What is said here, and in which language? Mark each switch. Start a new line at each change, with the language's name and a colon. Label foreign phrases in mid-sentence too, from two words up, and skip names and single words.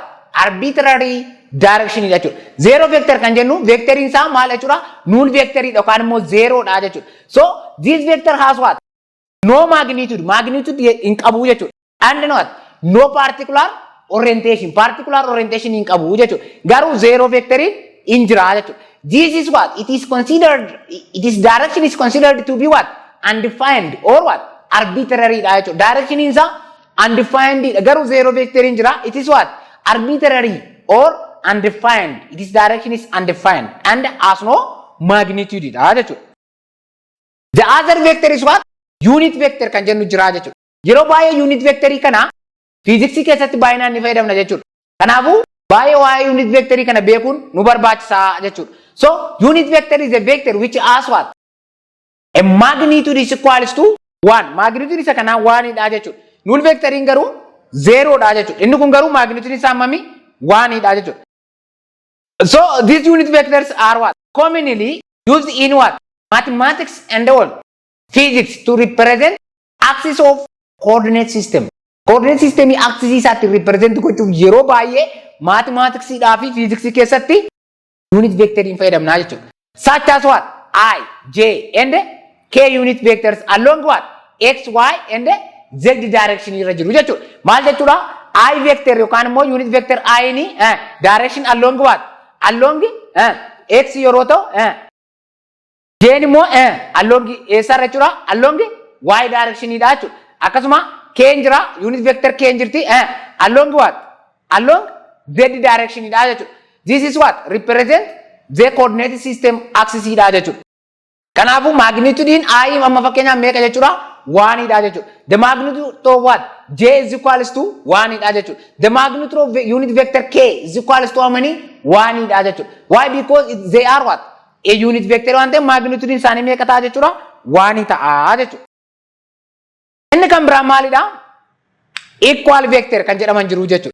English: Arbitrary direction jechuudha. Zero vector
Oromo: kan jennu vectoriin isaa maal jechuudha? Null vectorii yookaan immoo zero dha jechuudha.
English: So this vector has what? No magnitude.
Oromo: Magnitude hin qabu jechuudha.
English: And what? No particular orientation. Particular orientation
Oromo: hin qabu jechuudha. Garuu zero vectorii hin jira jechuudha.
English: This is what? It is considered, this direction is considered to be what? Undefined or what? Arbitrary
Oromo: dha jechuudha. Direction isaa undefined. Garuu zero vectorii hin jira.
English: It is what? Arbitrary or undefined. Its direction is undefined and has no magnitude. The other vector is what? Unit vector
Oromo: kan jennu jira jechuudha. Yeroo baay'ee unit vectorii kana fiiziksii keessatti baay'inaan ni fayyadamna jechuudha. Kanaafuu baay'ee waa'ee unit vectorii kana beekuun nu barbaachisaa jechuudha.
English: So unit vector is a vector which has what? A magnitude is equals to 1.
Oromo: Magnitude isa kana 1 dha jechuudha. Null vectoriin garuu 0 dha jechuudha. Inni kun garuu magnitude isaa hammami? 1 dha jechuudha.
English: So these unit vectors are what? Commonly used in what? Mathematics and all physics to represent axis of coordinate system. Coordinate system axis
Oromo: isaatti represent gochuuf yeroo baay'ee mathematics dhaa fi physics keessatti unit vectoriin fayyadamna jechuudha.
English: Such as what? I, J and K unit vectors along what? X, Y and Z direction
Oromo: irra jiru jechuudha. Maal jechuudha?
English: I vector
Oromo: yookaan immoo
English: unit vector I ni direction along what? Along X
Oromo: yeroo ta'u J immoo along eessarra jechuudha?
English: Along Y direction
Oromo: dha jechuudha. Akkasuma K jira
English: unit vector K
Oromo: jirti
English: along what? Along Z direction
Oromo: dha jechuudha.
English: This is what? Represent the coordinate system axis
Oromo: dha jechuudha. Kanaafuu magnitude I amma fakkeenyaaf meeqa jechuudha? 1 dha jechuudha.
English: The magnitude of what? J is equals to 1
Oromo: dha jechuudha.
English: The magnitude of unit vector K is equals to how many?
Oromo: 1 dha jechuudha.
English: Why? Because they are what? A unit vector
Oromo: waan ta'eef magnitude isaanii meeqa ta'a jechuudha? 1 ta'a jechuudha. Inni kan biraa maalidha?
English: Equal vector
Oromo: kan jedhaman jiru jechuudha.